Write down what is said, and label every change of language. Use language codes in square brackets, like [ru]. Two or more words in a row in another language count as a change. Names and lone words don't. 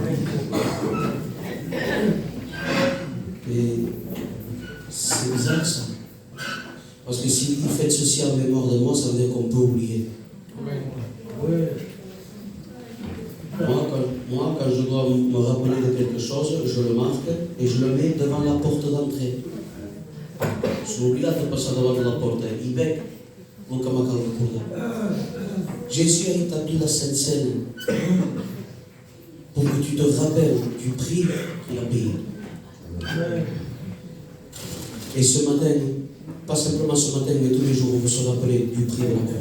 [fr] Et c'est bizarre ça. Parce que s'il dit faites ceci en mémoire de moi, ça veut dire qu'on peut oublier. Moi, quand je dois me rappeler de quelque chose, je le marque et je le mets devant la porte d'entrée. [it] Sono obbligato a passare davanti alla porta. [fr] Il bec, non come a Jésus a établi la Sainte Seine pour que tu te rappelles du prix qu'il a payé. Et ce matin, pas simplement ce matin, mais tous les jours, on veut se rappeler du prix de la croix.